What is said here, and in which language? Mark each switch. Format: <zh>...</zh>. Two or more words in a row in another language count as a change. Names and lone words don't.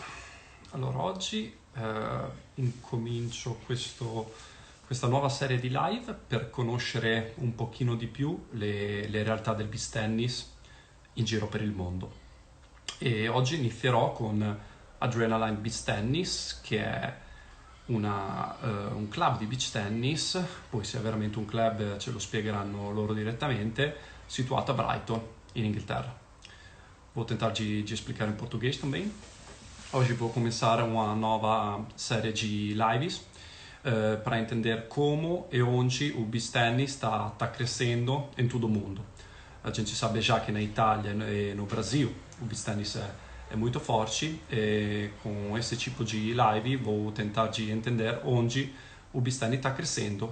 <it>Allora, oggi incomincio questa nuova serie di live per conoscere un pochino di più le realtà del</it> <en>beach tennis</en> <it>in giro per il mondo. E oggi inizierò con Adrenaline</it> <en>Beach Tennis,</en> <it>che è un club di beach tennis, poi se è veramente un club ce lo spiegheranno loro direttamente, situato a Brighton, in Inghilterra.</it> <pt>Vou tentar de explicar em português também. Hoje vou começar uma nova série de lives para entender como e onde o</pt> <en>beach tennis</en> <pt>está crescendo em todo o mundo. A gente sabe já que na Itália e no Brasil o</pt> <en>beach tennis</en> <pt>é muito forte e com esse tipo de live vou tentar de entender onde o</pt> <en>beach tennis</en> <pt>está crescendo.</pt>